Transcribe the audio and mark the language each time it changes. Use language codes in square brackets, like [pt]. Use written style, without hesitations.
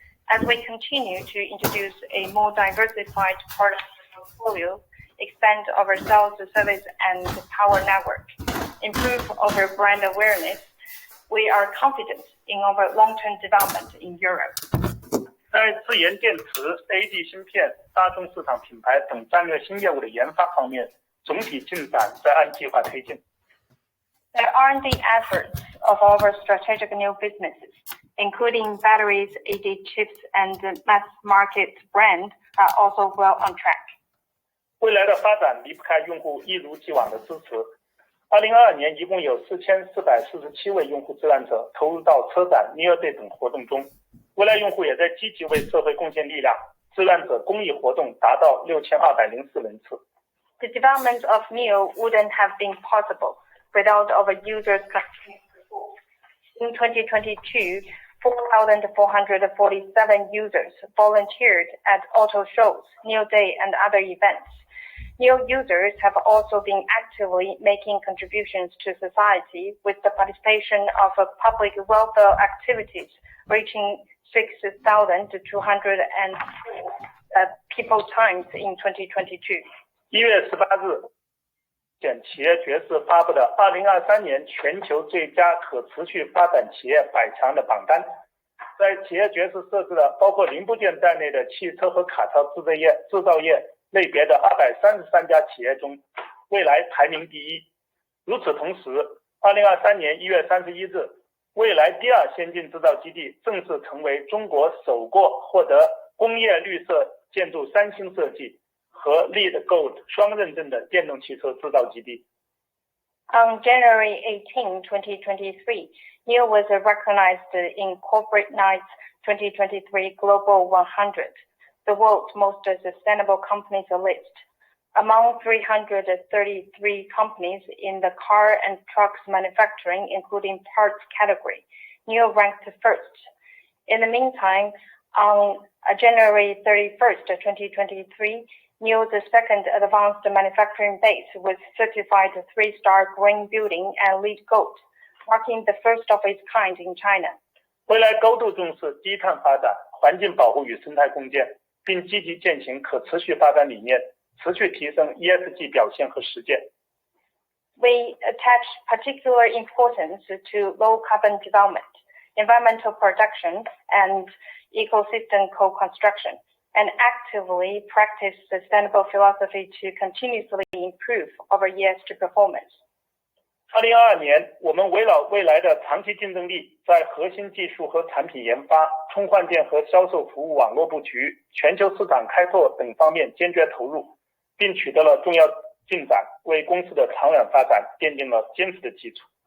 [en] As we continue to introduce a more diversified product portfolio, expand our sales service and power network, improve our brand awareness, we are confident in our long-term development in Europe. [zh] 在自研电池、AD 芯片、大众市场品牌等战略新业务的研发方面，总体进展在按计划推进。 [en] The R&D efforts of our strategic new businesses, including batteries, AD chips, and mass market brand, are also well on track. [zh] 未来的发展离不开用户一如既往的支持。2022年一共有4447位用户志愿者投入到车展、NIO Day 等活动中。未来用户也在积极为社会贡献力量，志愿者公益活动达到6204人次。 [en] The development of NIO wouldn't have been possible without our users' continued support. In 2022, 4,447 users volunteered at auto shows, NIO Day, and other events. NIO users have also been actively making contributions to society with the participation of public welfare activities, reaching 6,204 people times in 2022. [zh] 1月18日，企业爵士发布的2023年全球最佳可持续发展企业100强的榜单，在企业爵士设置了包括零部件在内的汽车和卡车制造业类别的233家企业中，蔚来排名第一。与此同时，2023年1月31日，蔚来第二先进制造基地正式成为中国首个获得工业绿色建筑3星设计和 LEED Gold 双认证的电动汽车制造基地。 [en] On January 18, 2023, NIO was recognized in Corporate Knights 2023 Global 100, the world's most sustainable companies list. Among 333 companies in the car and trucks manufacturing, including parts category, NIO ranked first. In the meantime, on January 31st, 2023, NIO's second advanced manufacturing base was certified 3-star green building and LEED Gold, marking the first of its kind in China. [zh] 蔚来高度重视低碳发展、环境保护与生态共建，并积极践行可持续发展理念，持续提升 ESG 表现和实践。 [en] We attach particular importance to low carbon development, environmental protection, and ecosystem co-construction, and actively practice sustainable philosophy to continuously improve our ESG performance. [zh] 2022年，我们围绕未来的长期竞争力，在核心技术和产品研发、充换电和销售服务网络布局、全球市场开拓等方面坚决投入，并取得了重要进展，为公司的长远发展奠定了坚实的基础。